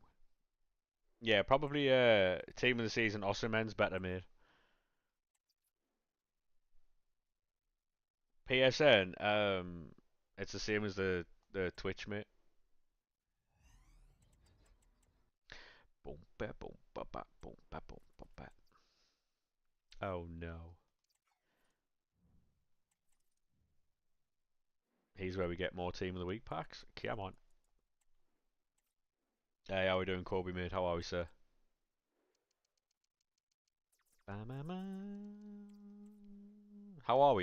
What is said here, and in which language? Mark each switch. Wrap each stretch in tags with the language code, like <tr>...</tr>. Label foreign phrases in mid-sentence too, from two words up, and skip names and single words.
<en>Yeah, probably team of the season. Osimhen's better, mate. PSN. It's the same as the Twitch, mate. Boom, ba, boom, ba, ba, boom, ba, boom, ba, ba. Oh no. Here's where we get more team of the week packs. Come on. Hey, how we doing, Kobe, mate? How are we, sir? How are we?</en>